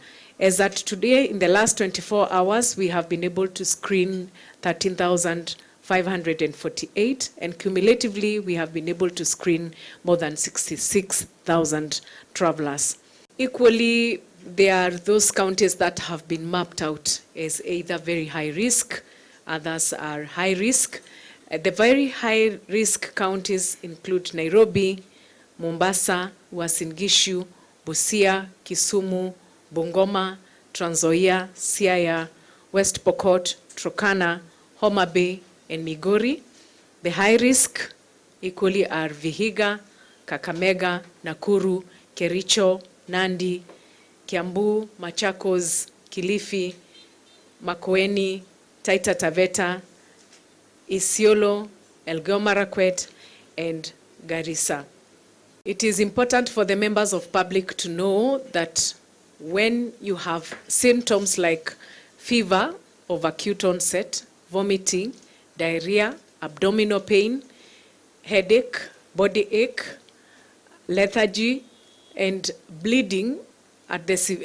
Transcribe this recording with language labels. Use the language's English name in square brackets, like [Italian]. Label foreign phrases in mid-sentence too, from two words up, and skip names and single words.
[English] As at today, in the last 24 hours, we have been able to screen 13,548, and cumulatively, we have been able to screen more than 66,000 travelers. Equally, there are those counties that have been mapped out as either very high risk, others are high risk. The very high risk counties include Nairobi, Mombasa, Uasin Gishu, Busia, Kisumu, Bungoma, Trans Nzoia, Siaya, West Pokot, Turkana, Homa Bay, and Migori. The high risk equally are Vihiga, Kakamega, Nakuru, Kericho, Nandi, Kiambu, Machakos, Kilifi, Makueni, Taita Taveta, Isiolo, Elgeyo Marakwet, and Garissa. It is important for the members of public to know that when you have symptoms like fever of acute onset, vomiting, diarrhea, abdominal pain, headache, body ache, lethargy, and bleeding at the